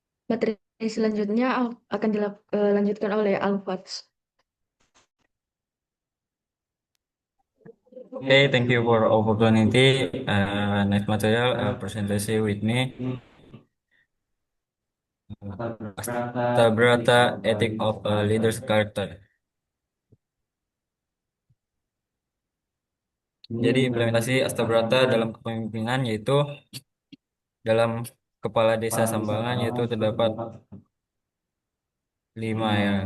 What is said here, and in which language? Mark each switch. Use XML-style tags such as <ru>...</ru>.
<id>Materi selanjutnya akan dilanjutkan oleh Alfats.</id> <en>Okay, thank you for opportunity. Next material presentation with me. Astabrata Ethic of a Leader's Character.</en> <id>Jadi implementasi Astabrata dalam kepemimpinan yaitu dalam kepala desa Sambangan yaitu terdapat 5 ya.</id>